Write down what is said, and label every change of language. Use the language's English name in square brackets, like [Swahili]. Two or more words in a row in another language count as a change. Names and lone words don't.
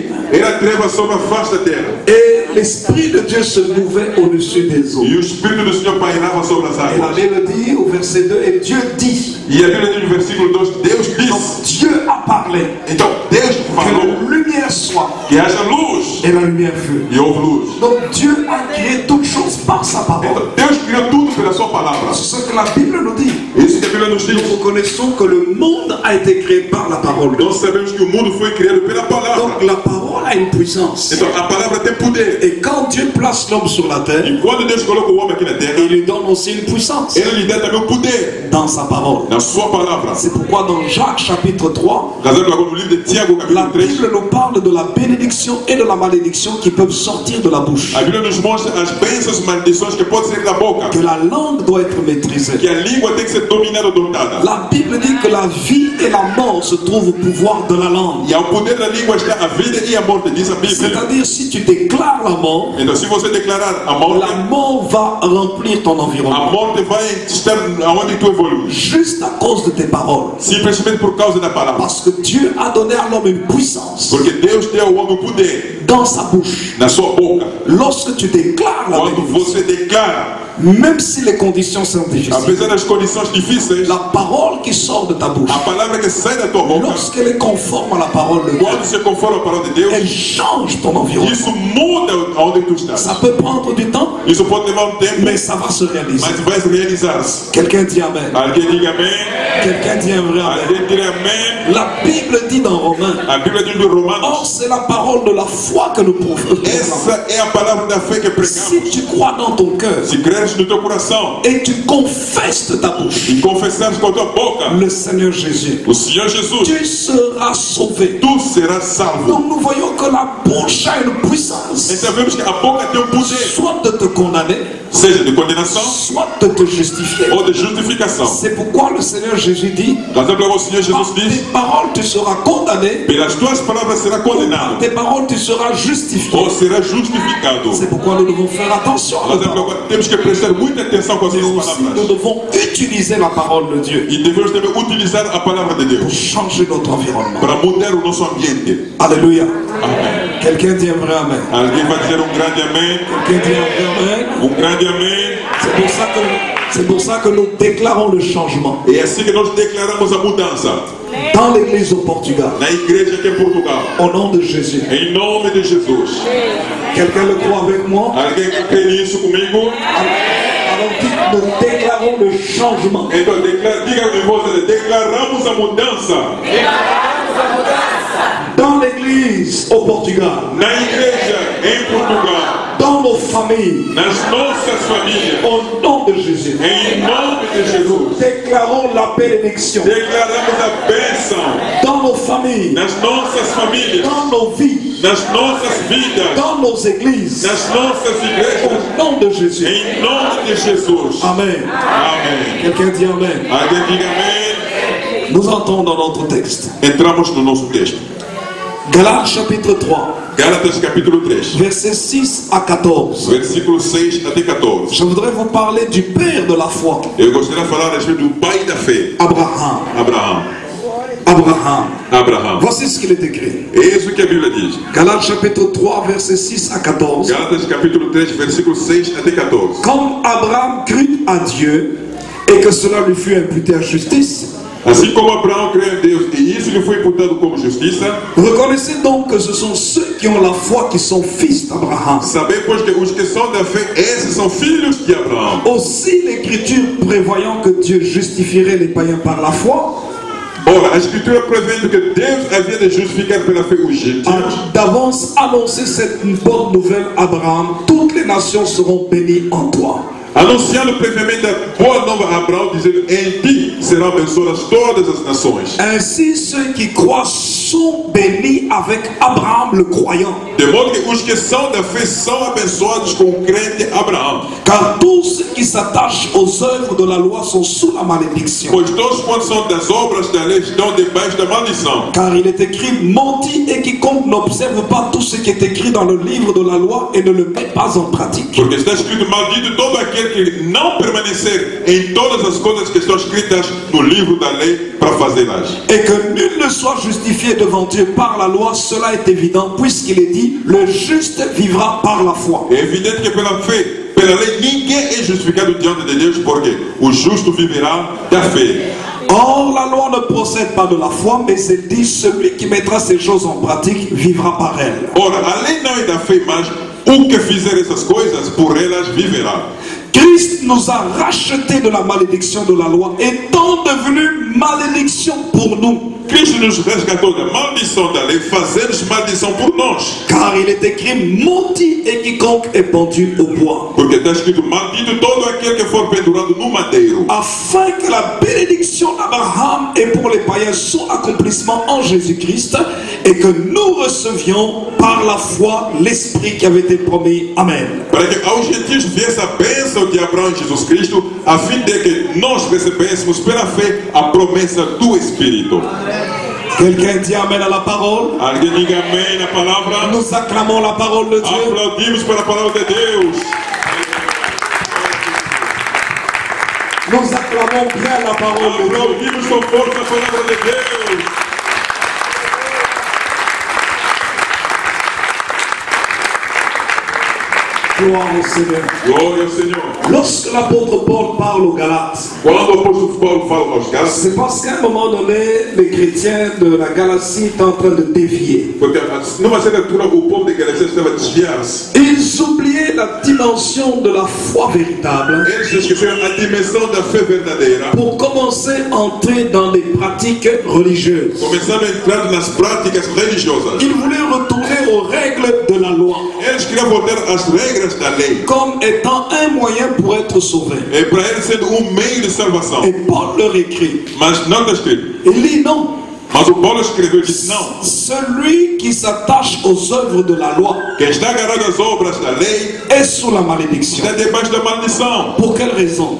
[Portuguese] Era treva sobre a face da terra. [French] Et l'Esprit de Dieu se mouvait au-dessus des eaux. [Portuguese] E o Espírito do Senhor pairava sobre as [French] Et la [Portuguese] águas. [French] Bible dit au verset 2, et Dieu dit, [Portuguese] E a Bíblia diz no versículo 2, Deus donc disse. [French] Dieu a parlé, [Portuguese] Então Deus que falou [French] la lumière soit, [Portuguese] que haja luz. [French] et la lumière fut. [Portuguese] E houve luz. [French] Donc Dieu a créé toutes choses par sa parole. [Portuguese] Então Deus criou tudo pela sua palavra. [French] C'est ce que la Bible nous dit. [Portuguese] Isso que a Bíblia nos diz. [French] Nous reconnaissons que le monde a été créé par la parole. [Portuguese] Nós sabemos que o mundo foi criado pela palavra. [French] Donc la parole a une puissance. [Portuguese] Então a palavra tem poder. [French] Et quand Dieu place l'homme sur la terre, [Portuguese] E quando Deus coloca o homem aqui na terra, [French] il lui donne aussi une puissance [Portuguese] ele lhe dá também o poder [French] dans sa parole. [Portuguese] na sua palavra. [French] C'est pourquoi dans Jacques chapitre 3, [Portuguese] Casando agora no livro de Tiago, la capítulo 3, [French] Bible nous parle de la bénédiction et de la malédiction qui peuvent sortir de la bouche. [Portuguese] a Bíblia nos mostra as bênçãos e maldições que podem sair da boca. [French] Que la langue doit être maîtrisée. [Portuguese] Que a língua tem que ser dominada ou dominada. [French] La Bible dit que la vie et la mort se trouvent au pouvoir de la langue. [Portuguese] E ao poder da língua está a vida e a morte, diz a Bíblia. [French] C'est-à-dire si tu déclares la mort, [Portuguese] Então se você declarar a morte, [French] la mort va remplir ton [Portuguese] a environnement. morte vai estar aonde tu evoluis. [French] Juste à cause de tes paroles. [Portuguese] Simplesmente por causa da palavra. [French] Parce que Dieu a donné à l'homme une puissance [Portuguese] Porque Deus deu ao homem o poder [French] dans sa bouche. [Portuguese] na sua boca. [French] Lorsque tu déclares la [Portuguese] Quando bénédiction, você declara, [French] même si les conditions sont difficiles, [Portuguese] apesar das condições difíceis, [French] la parole qui sort de ta bouche, [Portuguese] a palavra que sai da tua boca, [French] lorsqu'elle est conforme à la parole de Dieu, [Portuguese] quando se conforma à palavra de Deus, [French] elle change ton environnement. [Portuguese] isso muda aonde tu estás. [French] Ça peut prendre du temps, [Portuguese] Isso pode levar um tempo, [French] mais ça va se réaliser. [Portuguese] mas vai se realizar-se. [French] Quelqu'un dit Amen. [Portuguese] Alguém diga amém. [French] Quelqu'un dit un vrai Amen. [Portuguese] Alguém diga amém. [French] La Bible dit dans Romains, [Portuguese] A Bíblia diz no Romanos, [French] or c'est la parole de la foi que nous proclamons. [Portuguese] essa é a palavra da fé que pregamos. [French] Si tu crois dans ton cœur [Portuguese] Se creres no teu coração [French] et tu confesses de ta bouche [Portuguese] e confessares com a tua boca [French] le Seigneur Jésus, [Portuguese] o Senhor Jesus, [French] tu seras sauvé. [Portuguese] tu serás salvo. [French] Donc nous voyons que la bouche a une puissance, [Portuguese] Então vemos que a boca tem um poder, [French] soit de te condamner, [Portuguese] seja de condenação [French] soit de te justifier. [Portuguese] ou de justificação. [French] C'est pourquoi le Seigneur Jésus dit, [Portuguese] Por exemplo, o Senhor par Jesus tes diz, [French] paroles tu seras condamné, [Portuguese] pelas tuas palavras será par condenado [French] tes paroles tu seras justifié. [Portuguese] ou será justificado. [French] C'est pourquoi nous devons faire attention à [Portuguese] Por nos exemplo, paroles. agora temos que prestar muita atenção com as Mais nossas [French] aussi nous [Portuguese] palavras. [French] devons utiliser la parole de Dieu [Portuguese] E devemos também utilizar a palavra de pour Deus [French] changer notre environnement. [Portuguese] para mudar o nosso ambiente. Alléluia. Amém. [French] Quelqu'un dit un vrai Amen. [Portuguese] Alguém vai dizer um grande amém? [French] Quelqu'un dit un vrai Amen. [Portuguese] Um grande amém. [French] C'est pour ça que C'est pour ça que nous déclarons le changement. [Portuguese] E é assim que nós declaramos a mudança [French] Dans l'église au Portugal. [Portuguese] na igreja aqui em Portugal. [French] Au nom de Jésus. [Portuguese] Em nome de Jesus. [French] Quelqu'un le croit avec moi? [Portuguese] Alguém que crê nisso comigo? [French] Alors dites, nous déclarons le changement. [Portuguese] Então diga em voz alta, declaramos a mudança [French] Dans l'église au Portugal. [Portuguese] na igreja em Portugal, [French] Dans nos familles. [Portuguese] nas nossas famílias. [French] Au nom de Jésus. [Portuguese] Em nome de Jesus. [French] Déclarons la bénédiction. [Portuguese] Declaramos a bênção [French] Dans nos familles. [Portuguese] nas nossas famílias, [French] Dans nos vies. [Portuguese] nas nossas vidas, [French] Dans nos églises. [Portuguese] nas nossas igrejas. [French] Au nom de Jésus. [Portuguese] Em nome de Jesus. [French] Amen. [Portuguese] Amém. [French] Quelqu'un dit Amen. [Portuguese] Alguém diga amém. [French] Nous entrons dans notre texte. [Portuguese] Entramos no nosso texto. [French] Galates chapitre 3, [Portuguese] Gálatas capítulo 3, [French] versets 6 à 14. [Portuguese] versículo 6 até 14. [French] Je voudrais vous parler du père de la foi, [Portuguese] Eu gostaria de falar a respeito do pai da fé, [French] Abraham. [Portuguese] Abraão. [French] Abraham. [Portuguese] Abraão. [French] Voici ce qu'il est écrit. [Portuguese] Eis o que a Bíblia diz. [French] Galates chapitre 3, versets 6 à 14. [Portuguese] Gálatas capítulo 3, versículo 6 até 14. [French] Comme Abraham crut à Dieu et que cela lui fut imputé à justice, [Portuguese] Assim como Abraão creu em Deus e isso lhe foi imputado como justiça, [French] reconnaissez donc que ce sont ceux qui ont la foi qui sont fils d'Abraham. [Portuguese] sabei pois que os que são da fé, esses são filhos de Abraão. [French] Aussi l'Écriture prévoyant que Dieu justifierait les païens par la foi, [Portuguese] Ora, a Escritura prevendo que Deus havia de justificar pela fé os gentios, [French] a d'avance annoncé cette bonne nouvelle à Abraham, toutes les nations seront bénies en toi. [Portuguese] anunciando previamente a boa nova a Abraão, dizendo: em ti serão abençoadas todas as nações. [French] Ainsi ceux qui croient sont bénis avec Abraham le croyant. [Portuguese] De modo que os que são da fé são abençoados com o crente Abraão. [French] Car tous ceux qui s'attachent aux œuvres de la loi sont sous la malédiction. [Portuguese] Pois todos quantos são das obras da lei estão debaixo da maldição. [French] Car il est écrit, maudit et quiconque n'observe pas tout ce qui est écrit dans le livre de la loi et ne le met pas en pratique. [Portuguese] Porque está escrito: maldito todo aquele que não permanecer em todas as coisas que estão escritas no livro da lei para fazê-las. [French] Et que nul ne soit justifié devant Dieu par la loi, cela est évident, puisqu'il est dit, le juste vivra par la foi. [Portuguese] É evidente que pela fé, pela lei, ninguém é justificado diante de Deus, porque o justo viverá da fé. [French] Or, la loi ne procède pas de la foi, mais elle dit, celui qui mettra ces choses en pratique vivra par elle. [Portuguese] Ora, a lei não é da fé, mas o que fizer essas coisas, por elas viverá. [French] Christ nous a rachetés de la malédiction de la loi, étant devenu malédiction pour nous. [Portuguese] Cristo nos resgatou da maldição da lei, fazendo maldição por nós. [French] Car il est écrit, maudit et quiconque est pendu au bois. [Portuguese] Porque está escrito: maldito todo aquele que for pendurado no madeiro. [French] Afin que la bénédiction d'Abraham et pour les païens son accomplissement en Jésus-Christ et que nous recevions par la foi l'Esprit qui avait été promis. [Portuguese] Amen. Para que aos gentios viesse a bênção de Abraão e Jesus Cristo, a fim de que nós recebêssemos pela fé a promessa do Espírito. [French] Quelqu'un dit Amen à la parole. [Portuguese] Alguém diga amém na palavra. [French] Nous acclamons la parole de Dieu. [Portuguese] Aplaudimos para a palavra de Deus. [French] Nous acclamons bien la parole de Dieu. [Portuguese] Aplaudimos com força a palavra de Deus. [French] Gloire au Seigneur. [Portuguese] Glória ao Senhor. [French] Lorsque l'apôtre Paul parle aux Galates, [Portuguese] Quando o apóstolo Paulo fala aos Gálatas, [French] c'est parce qu'à un moment donné, les chrétiens de la Galatie étaient en train de dévier. [Portuguese] porque numa certa altura o povo de Galacia estava a desviar-se. [French] Ils oubliaient la dimension de la foi véritable [Portuguese] Eles esqueceram a dimensão da fé verdadeira. [French] pour commencer à entrer dans les pratiques religieuses. [Portuguese] Começaram a entrar nas práticas religiosas. [French] Ils voulaient retourner aux règles de la loi [Portuguese] Eles queriam voltar às regras da lei. [French] comme étant un moyen pour être sauvé. [Portuguese] É para eles sendo meio de salvação. [French] Et Paul leur écrit, [Portuguese] Mas não está escrito. [French] il dit non. [Portuguese] Mas o Paulo escreveu e disse: não. [French] Celui qui s'attache aux œuvres de la loi [Portuguese] Quem está agarrado às obras da lei [French] est sous la malédiction. [Portuguese] está debaixo da maldição. [French] Pour quelle raison?